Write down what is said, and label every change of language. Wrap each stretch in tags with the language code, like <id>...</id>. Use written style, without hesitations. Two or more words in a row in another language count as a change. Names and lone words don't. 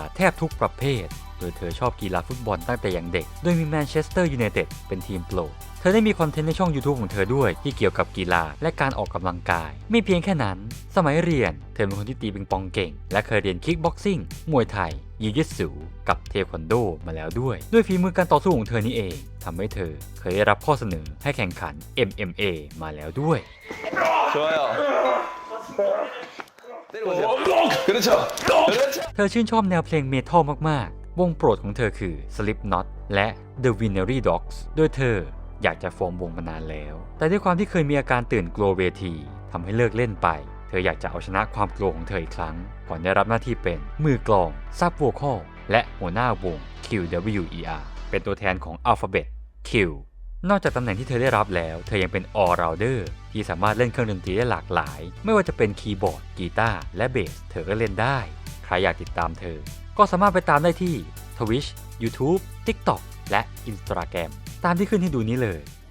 <th>แทบทุกประเภทโดยเธอชอบกีฬาฟุตบอลตั้งแต่ยังเด็กโดยมีแมนเชสเตอร์ยูไนเต็ดเป็นทีมโปรดเธอได้มีคอนเทนต์ในช่อง YouTube ของเธอด้วยที่เกี่ยวกับกีฬาและการออกกำลังกายไม่เพียงแค่นั้นสมัยเรียนเธอเป็นคนที่ตีปิงปองเก่งและเคยเรียนคิกบ็อกซิ่งมวยไทยยิวจิตสึกับเทควันโดมาแล้วด้วยฝีมือการต่อสู้ของเธอนี่เองทำให้เธอเคยได้รับข้อเสนอให้แข่งขัน MMA มาแล้วด้วย</th> <ko>좋아요. 때려보세요. 그렇죠. 그렇죠.</ko> <th>เธอชื่นชอบแนวเพลงเมทัลมากๆวงโปรดของเธอคือ Slipknot และ The Winery Dogs โดยเธออยากจะฟอร์มวงมานานแล้วแต่ด้วยความ ที่เคยมีอาการตื่นกลัวเวทีทำให้เลิกเล่นไปเธออยากจะเอาชนะความกลัวของเธออีกครั้งก่อนได้รับหน้าที่เป็นมือกลองซับโวคอลและหัวหน้าวง QWER เป็นตัวแทนของ Alphabet Q นอกจากตำแหน่งที่เธอได้รับแล้วเธอยังเป็น All-Rounder ที่สามารถเล่นเครื่องดนตรีได้หลากหลายไม่ว่าจะเป็นคีย์บอร์ดกีตาร์และเบสเธอก็เล่นได้ใครอยากติดตามเธอก็สามารถไปตามได้ที่ Twitch YouTube TikTok และ Instagram ตามที่ขึ้นให้ดูนี้เลย</th>